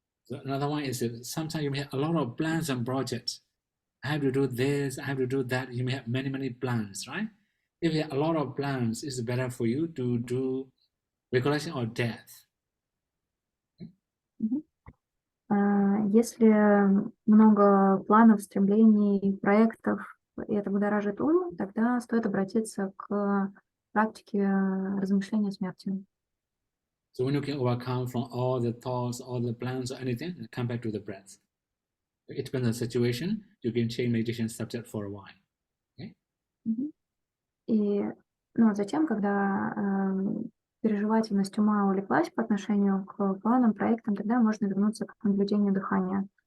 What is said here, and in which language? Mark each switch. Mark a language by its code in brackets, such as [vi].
[en] So another one is sometimes you may have a lot of plans and projects. I have to do this, I have to do that. You may have many plans, right? If you have a lot of plans, it's better for you to do recollection of death. [ru] Если много планов, стремлений, проектов, и это будоражит ум, тогда стоит обратиться к практике размышления о смерти. [en] So when you can overcome from all the thoughts, all the plans or anything, come back to the breath. It depends on the situation. You can change meditation subject for a while. Okay? [ru] И затем, когда переживательность ума улеглась по отношению к планам, проектам, тогда можно вернуться к наблюдению дыхания.